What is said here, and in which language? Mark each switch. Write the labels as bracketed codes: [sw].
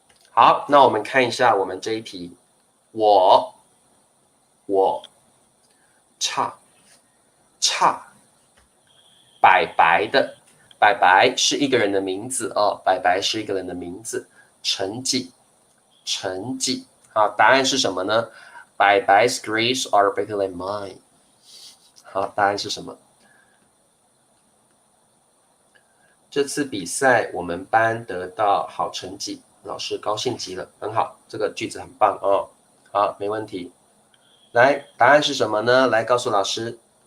[zh] 好，那我们看一下我们这一题，我差，白白的，白白是一个人的名字白白是一个人的名字，成绩，成绩。好，答案是什么呢？ [en] Bai's grades are better than mine。 [zh] 好，答案是什么？这次比赛我们班得到好成绩，老师高兴极了，很好，这个句子很棒哦。好，没问题。来，答案是什么呢？来告诉老师。